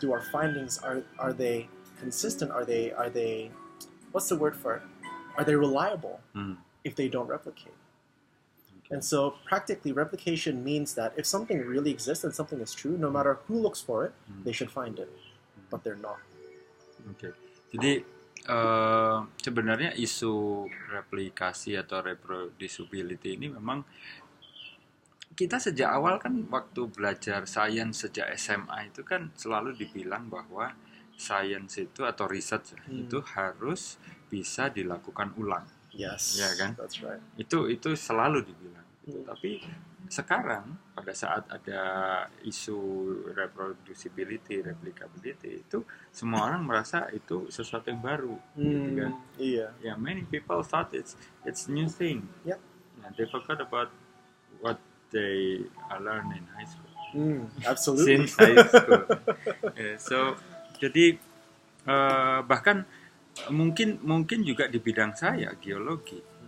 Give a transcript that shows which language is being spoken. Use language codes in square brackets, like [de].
[en] Do our findings, are they consistent? Are they what's the word for it? Are they reliable if they don't replicate? And so practically replication means that if something really exists and something is true, no matter who looks for it, they should find it. But they're not. [id] Oke. Jadi sebenarnya isu replikasi atau reproducibility ini memang kita sejak awal kan waktu belajar sains sejak SMA itu kan selalu dibilang bahwa sains itu atau riset itu harus bisa dilakukan ulang. [en] Yes, [id] ya kan? [en] That's right. [id] Itu selalu dibilang. Gitu. Tapi sekarang pada saat ada isu reproducibility, replicability, itu semua orang merasa itu sesuatu yang baru, gitu kan? Iya. [en] Yeah, many people thought it's new thing. Yep. Yeah, they forgot about what they learned in high school. Absolutely. Since high school. Yeah, so [id] jadi bahkan mungkin juga di bidang saya geologi.